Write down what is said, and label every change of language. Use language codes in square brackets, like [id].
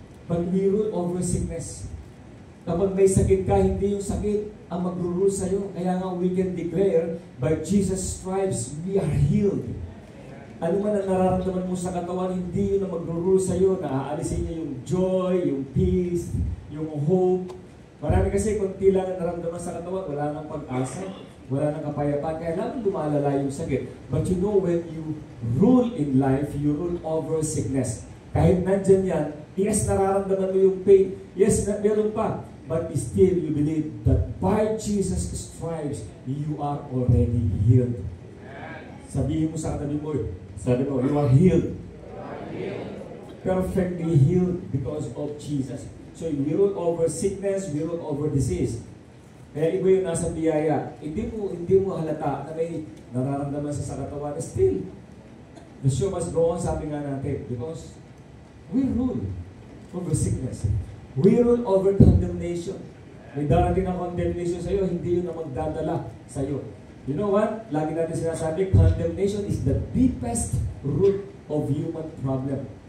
[en] But we rule over sickness. [tl] Kapag may sakit ka, hindi yung sakit ang mag-rule sa'yo. Kaya nga [en] we can declare, by Jesus' stripes, we are healed. [tl] Ano man ang nararamdaman mo sa katawan, hindi yun ang mag-rule sa'yo. Naaalisin niya yung joy, yung peace, yung hope. Marami kasi kung tila ang naramdaman sa katawan, wala nang pag-asa, wala nang kapayapaan, kaya lamang lumalala yung sakit. [en] But you know, when you rule in life, you rule over sickness. [tl] Kahit nandyan yan, yes, nararamdaman mo yung pain. Yes, meron pa. [en] But still, you believe that by Jesus' stripes, you are already healed. [tl] Sabihin mo sa katabi mo, sabi mo, [en] you are healed. Perfectly healed because of Jesus. So, we rule over sickness, we rule over disease. [tl] Kaya iba yung nasa biyaya. Hindi mo halata na may nararamdaman sa katawan. [en] Still, the show must go on, [tl] sabi nga natin, [en] because we rule. over sickness. We rule over condemnation. [tl] May darating na condemnation sa iyo, hindi yun na magdadala sa iyo. [en] You know what? [tl] Lagi natin sinasabi, [en] condemnation is the deepest root of human problem.